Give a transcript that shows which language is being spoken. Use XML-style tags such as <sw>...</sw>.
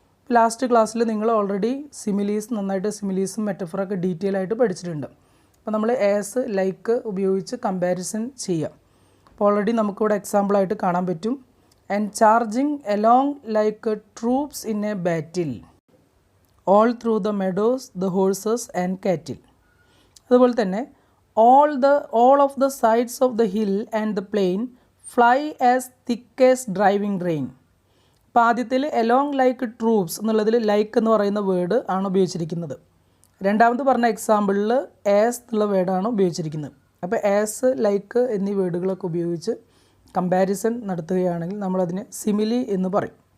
<ml>Last ക്ലാസ്സിൽ നിങ്ങൾ already സിമിലീസും മെറ്റഫറൊക്കെ detail ആയിട്ട് പഠിച്ചിട്ടുണ്ട്. അപ്പോൾ നമ്മൾ ആസ്, ലൈക്ക് ഉപയോഗിച്ച് കമ്പാരിസൺ ചെയ്യാം. അപ്പോൾ ഓൾറെഡി നമുക്കിവിടെ എക്സാമ്പിളായിട്ട് കാണാൻ പറ്റും.</ml> <en>And charging along like troops in a battle, all through the meadows the horses and cattle.</en> <ml>അതുപോലെ തന്നെ</ml> <en>all of the sides of the hill and the plain fly as thick as driving rain.</en> <ml>അപ്പോൾ ആദ്യത്തിൽ along like troops എന്നുള്ളതിൽ like എന്ന് പറയുന്ന word ആണ് ഉപയോഗിച്ചിരിക്കുന്നത്. രണ്ടാമത് പറഞ്ഞ എക്സാമ്പിളിൽ ആസ് എന്നുള്ള വേർഡാണ് ഉപയോഗിച്ചിരിക്കുന്നത്. അപ്പോൾ ആസ്, ലൈക്ക് എന്നീ വേർഡുകളൊക്കെ ഉപയോഗിച്ച് കമ്പാരിസൺ നടത്തുകയാണെങ്കിൽ നമ്മളതിനെ സിമിലി എന്ന് പറയും.</ml>